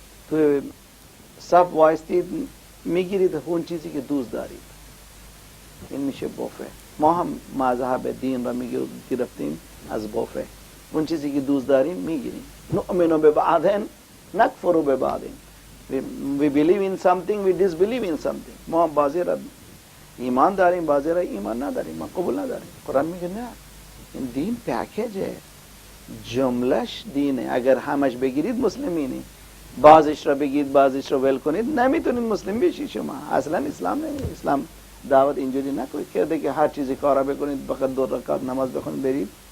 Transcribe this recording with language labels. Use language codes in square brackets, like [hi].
[fa] توی صف وایستید میگیرید اون چیزی که دوست دارید، این میشه بافه. ما هم مذهب دین را میگرفتیم از بافه. اون چیزی که دوست داریم میگیریم. [ar] نؤمن ببعض نکفر ببعض. [en] We believe in something, we disbelieve in something. [fa] ما بعضی را ایمان داریم، بعضی را ایمان نداریم، ما قبول نداریم. قرآن میگه نه، این دین پکیجه، جملش دینه. اگر همش بگیرید مسلمینی، بعضش را بگید بعضش را ول کنید، نمیتونید مسلم بشید. شما اصلا اسلام نمیدونید. اسلام دعوت اینجوری نکنید که هر چیزی کارا بکنید، فقط 2 رکعت نماز بخونید برید.